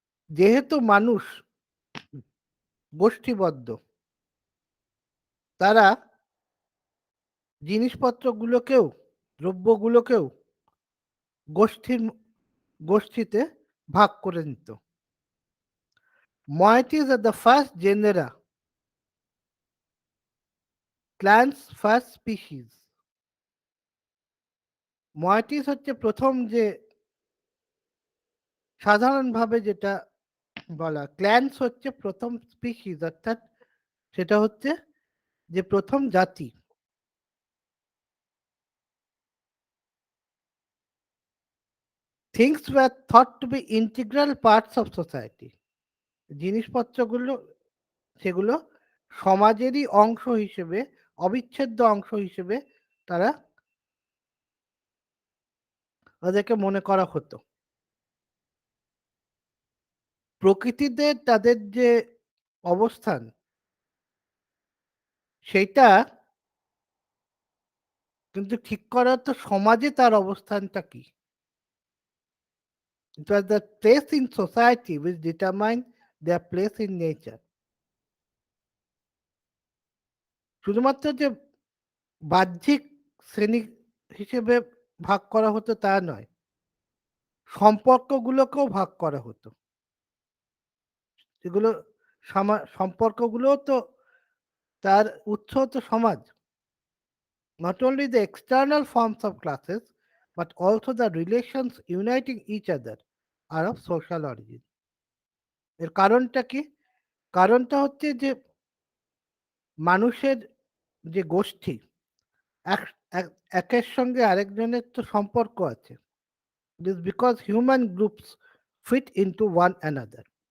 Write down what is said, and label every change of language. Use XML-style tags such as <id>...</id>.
<bn>যেহেতু মানুষ গোষ্ঠীবদ্ধ, তারা জিনিসপত্রগুলোকেও দ্রব্যগুলোকেও গোষ্ঠীর গোষ্ঠীতে ভাগ করে নিত।</bn> <en>Moieties are the first genera, clans first species.</en> <bn>moieties হচ্ছে প্রথম যে সাধারণভাবে যেটা বলা, ক্ল্যান্স হচ্ছে প্রথম স্পিসিস অর্থাৎ সেটা হচ্ছে যে প্রথম জাতি।</bn> <en>Things were thought to be integral parts of society.</en> <bn>জিনিসপত্রগুলো সেগুলো সমাজেরই অংশ হিসেবে, অবিচ্ছেদ্য অংশ হিসেবে তারা তাদেরকে মনে করা হতো। প্রকৃতিতে তাদের যে অবস্থান সেইটা কিন্তু ঠিক করা তো সমাজে তার অবস্থানটা কি।</bn> <en>It was the place in society which determined their place in nature.</en> <bn>শুধুমাত্র যে বাহ্যিক শ্রেণী হিসেবে ভাগ করা হতো তা নয়, সম্পর্কগুলোকেও ভাগ করা হতো। এগুলো সম্পর্কগুলোও তো তার উৎস তো সমাজ।</bn> <en>Not only the external forms of classes, but also the relations uniting each other are of social origin.</en> <bn>এর কারণটা কি? কারণটা হচ্ছে যে মানুষের যে গোষ্ঠী, এক এক একের সঙ্গে আরেকজনের তো সম্পর্ক আছে।</bn> <en>It is because human groups fit into one another.</en>